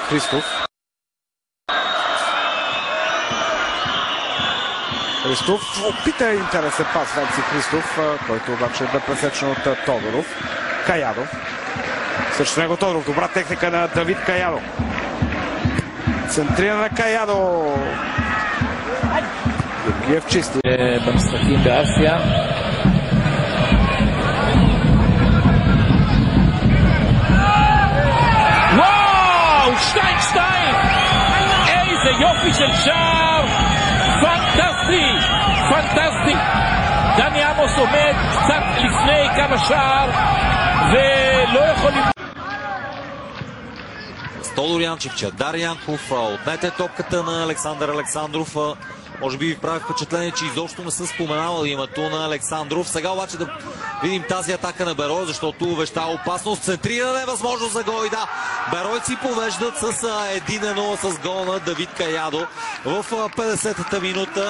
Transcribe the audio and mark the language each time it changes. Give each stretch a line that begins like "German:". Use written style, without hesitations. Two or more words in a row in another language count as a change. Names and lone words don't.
Bulgarian: Христов опита интересен пас Венци Христов, който обаче бе пресечен от Тодоров. Каядо. Също него Тодоров. Добра техника на Давид Каядо. Центрира на Каядо. Георгиев чисти.
Hebrew: במשחקים באסיה. וואו! 2-2! איזה יופי של שער! פנטסטי! פנטסטי! דני עמוס עומד קצת לפני קו השער ולא יכולים...
Bulgarian: Тодор Янчев, Чадар Янков отнете топката на Александър Александров. Може би ви прави впечатление, че изобщо не съм споменавал името на Александров. Сега обаче да видим тази атака на Берой, защото увещава опасност. Центриране, възможност за гол и да. Беройци повеждат с 1-0 с гол на Давид Каядо в 50-та минута.